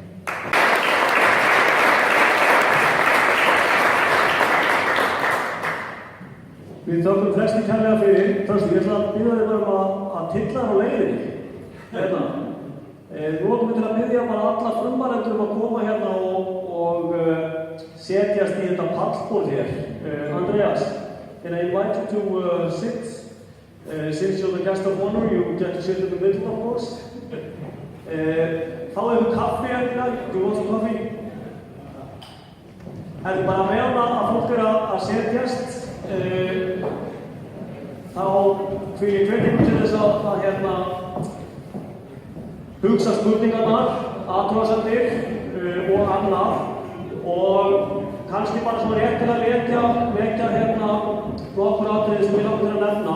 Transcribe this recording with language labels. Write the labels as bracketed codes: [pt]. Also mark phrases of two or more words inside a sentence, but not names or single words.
[is] Við þökkum flesti kærlega fyrir. Trausti, ég ætla að biðja þig bara að tylla þér á leiðinni. Nú ætlum við til að biðja bara alla frumarendur að koma hérna og setjast í þetta pallborð hér. [en] Andreas, can I invite you to sit? Since you're the guest of honor, you get to sit in the middle, of course. [is] Þá hefur kaffi hérna. [en] Do you want some coffee? [is] En bara meðan að fólk að setjast, þá vil ég hvetja til þess að hugsa spurningarnar, athugasemdir og annað og kannski bara svona rétt til að vekja nokkur atriði sem ég langar til að nefna.